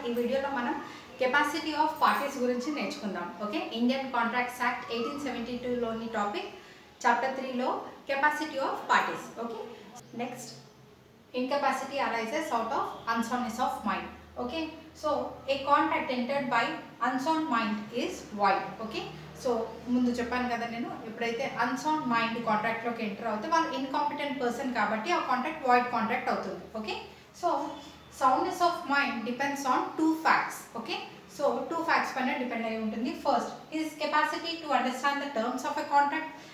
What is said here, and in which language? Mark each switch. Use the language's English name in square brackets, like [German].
[Telugu] ఈ వీడియోలో మనం కెపాసిటీ ఆఫ్ పార్టీస్ గురించి నేర్చుకుందాం. [English] Okay, Indian contracts act 1872 లోని topic chapter 3 లో capacity of parties. Okay, next incapacity arises out of unsoundness of mind. Okay, so a contract entered by unsound mind is void. [Telugu] Okay, so ముందు చెప్పాను కదా నేను, ఎప్పుడైతే unsound mind కాంట్రాక్ట్లోకి enter అవుతే వాళ్ళు incompetent person కాబట్టి ఆ కాంట్రాక్ట్ వాయిడ్ కాంట్రాక్ట్ అవుతుంది. [English] Okay, so soundness of mind depends on two facts. [Telugu] Okay, so two facts పైన డిపెండ్ అయి ఉంటుంది. [English] First is capacity to understand the terms of a contract.